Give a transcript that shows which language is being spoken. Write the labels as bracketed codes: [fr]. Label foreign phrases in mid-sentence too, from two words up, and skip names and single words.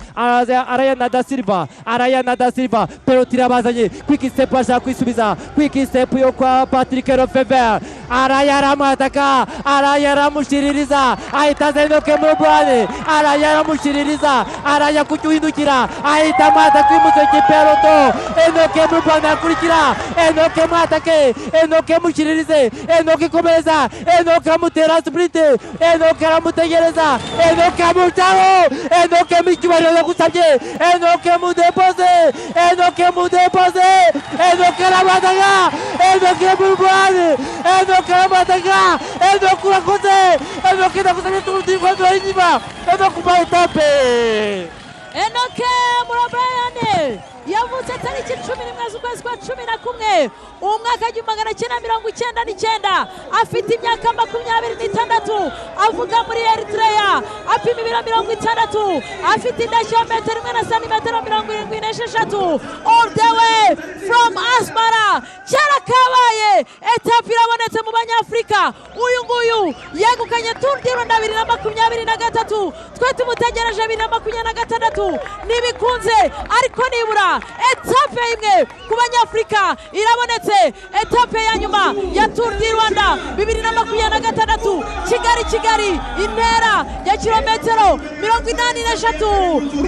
[rw] Araya na Da Silva peloto irabazanye, quick step ashaka kwisubiza, quick step yo kwa Patrick Lefebvre. Araya aramwataka, Araya aramushiririza, ahita Henok Mulubrhan. Araya aramushiririza, Araya kucyuhindukira, ahita mwataka imusoke peloto. Henok Mulubrhan akurikira, Henok mwatake, Henok mushiririze, Henok komereza, Henok amutera sprint, Henok aramutegereza, Henok amutaho, Henok micyubahiro gusabye, Henok mudepoze, Henok aramwataka, Henok Mulubrhan, Henok aramwataka, Henok urakoze, Henok ndagusabye turudirwa inyuma, Henok kuba etape. Henok Mulubrhan yavutse tariki 11 z'ukwezi kwa 11 umwaka w'1999, afite imyaka 26, avuga muri Eritrea, apima ibiro 60, afite indeshyo metero 1 na santimetero 76, [en] all the way from Asmara. [rw] Cyarakabaye etape irabonetse mu banyafrika, uyu nguyu yegukanye Tour du Rwanda 2023, twe tumutegereje 2026 nibikunze, ariko nibura etape imwe ku banyafrika irabonetse, etape ya nyuma ya Tour du Rwanda 2026 Kigali, intera ya kilometero 83.